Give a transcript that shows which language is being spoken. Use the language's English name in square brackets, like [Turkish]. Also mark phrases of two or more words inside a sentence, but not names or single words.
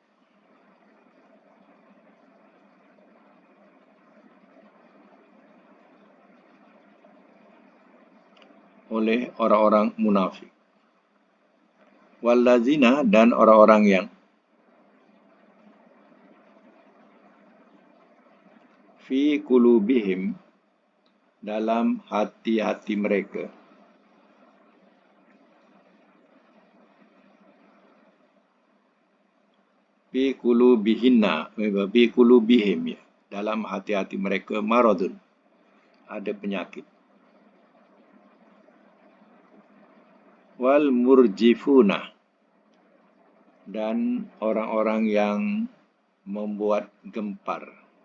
[Indonesian] Oleh orang-orang munafik. Wallazina, dan orang-orang yang [Arabic] في قلوبهم, [Indonesian] dalam hati-hati mereka. [Arabic] في قلوبهن، في قلوبهم, [Indonesian] ya, dalam hati-hati mereka maradun, ada penyakit. [Arabic] والمرجفون, [Indonesian] dan orang-orang yang membuat gempar.